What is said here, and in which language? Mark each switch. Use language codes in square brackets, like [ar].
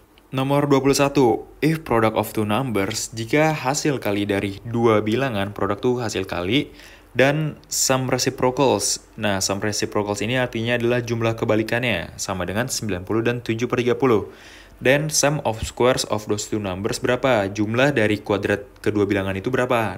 [id] Nomor 21, [en] if product of two numbers, [id] jika hasil kali dari dua bilangan, produk tuh hasil kali, dan [en] sum reciprocals. [id] Nah, sum reciprocals ini artinya adalah jumlah kebalikannya, sama dengan 90 dan 7/30. Dan [en] sum of squares of those two numbers [id] berapa? Jumlah dari kuadrat kedua bilangan itu berapa?